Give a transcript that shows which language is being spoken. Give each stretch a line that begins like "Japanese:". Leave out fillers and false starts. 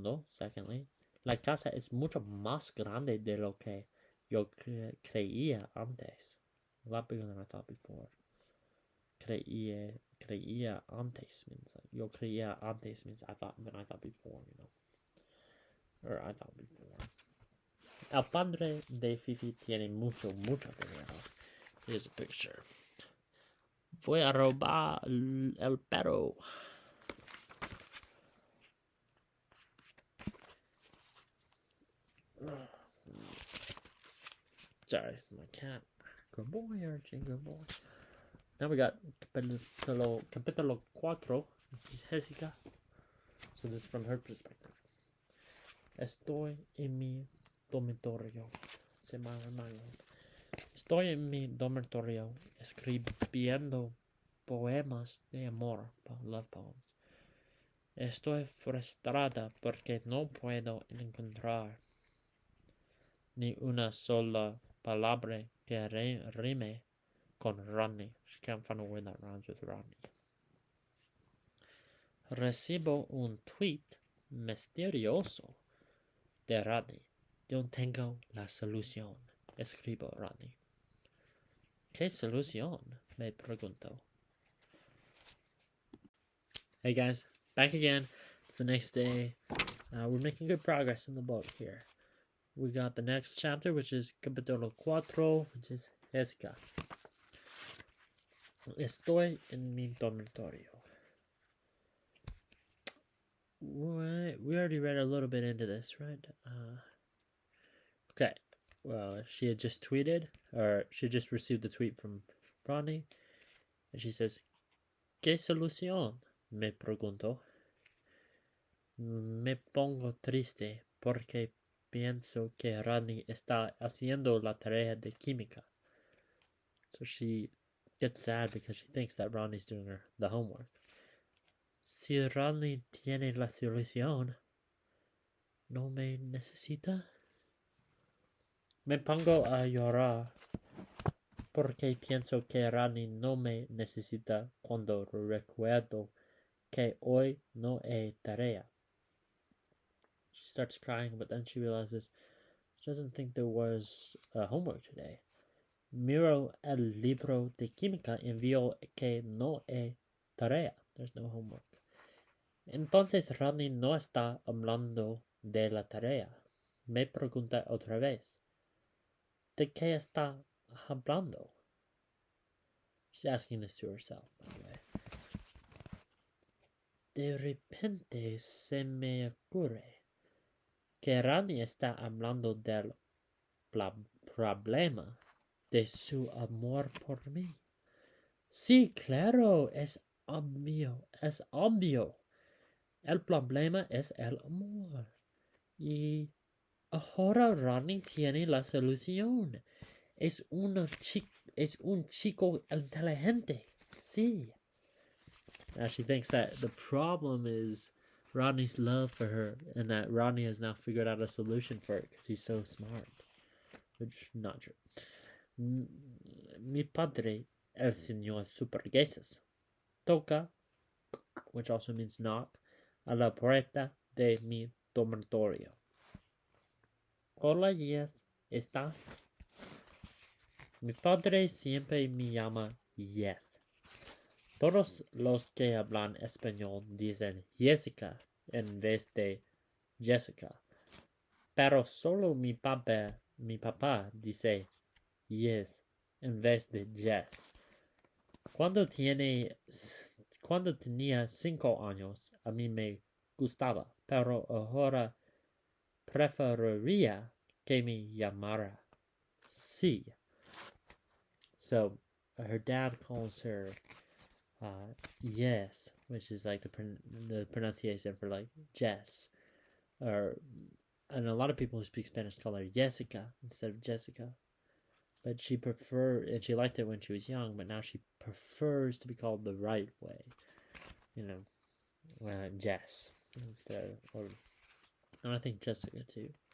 English: Secondly,
Spanish: la casa es mucho más grande de lo que yo creía antes.
English: A lot bigger than I thought before.
Spanish: Creía antes
English: means like,
Spanish: yo creía antes
English: means I thought before, you know. Or I thought before.
Spanish: El padre de Fifi tiene mucho dinero.
English: Here's a picture.
Spanish: Voy a robar el perro.
English: Sorry, my cat. Good boy, Archie, good boy. Now we got capítulo 4, which is Jessica. So this is from her perspective.
Spanish: Estoy en mi dormitorio. Estoy en mi dormitorio escribiendo poemas de amor,
English: love poems.
Spanish: Estoy frustrada porque no puedo encontrar ni una sola palabra que rime con Ronnie.
English: She can't find a word that rhymes with Ronnie.
Spanish: Recibo un tweet misterioso de Ronnie. Yo tengo la solución, escribo Ronnie. ¿Qué solución? Me pregunto.
English: Hey guys, back again. It's the next day. We're making good progress in the book here. We got the next chapter, which is capítulo 4, which is Jessica.
Spanish: Estoy en mi dormitorio.
English: We already read a little bit into this, right? Okay. Well, she had just tweeted, or she just received the tweet from Ronnie, and she says,
Spanish: ¿Qué solución? Me pregunto. Me pongo triste porque pienso que Ronnie está haciendo la tarea de química.
English: So she gets sad because she thinks that Ronnie's doing the homework.
Spanish: Si Ronnie tiene la solución, ¿no me necesita? Me pongo a llorar porque pienso que Ronnie no me necesita cuando recuerdo que hoy no hay tarea.
English: She starts crying, but then she realizes she doesn't think there was homework today.
Spanish: Miro el libro de química y veo que no hay tarea.
English: There's no homework.
Spanish: Entonces Ronnie no está hablando de la tarea. Me pregunta otra vez. ¿De qué está hablando?
English: She's asking this to herself, by the way.
Spanish: De repente se me ocurre que Ronnie está hablando del problema de su amor por mí. Sí, claro, es obvio. El problema es el amor. Y ahora Ronnie tiene la solución. Es un chico inteligente. Sí.
English: Now she thinks that the problem is Rodney's love for her, and that Rodney has now figured out a solution for it because he's so smart. Which, not true.
Spanish: Mi padre, el señor Superburguesas, toca,
English: which also means knock,
Spanish: a la puerta de mi dormitorio. Hola, Yes, ¿estás? Mi padre siempre me llama Yes. Todos los que hablan español dicen Jessica en vez de Jessica, pero solo mi papá dice Yes en vez de Jess. Cuando tenía 5 años, a mí me gustaba, pero ahora preferiría que me llamara sí.
English: So her dad calls her yes, which is like the pronunciation for like Jess, and a lot of people who speak Spanish call her Jessica instead of Jessica. But she and she liked it when she was young, but now she prefers to be called the right way, Jess instead of, and I think Jessica too.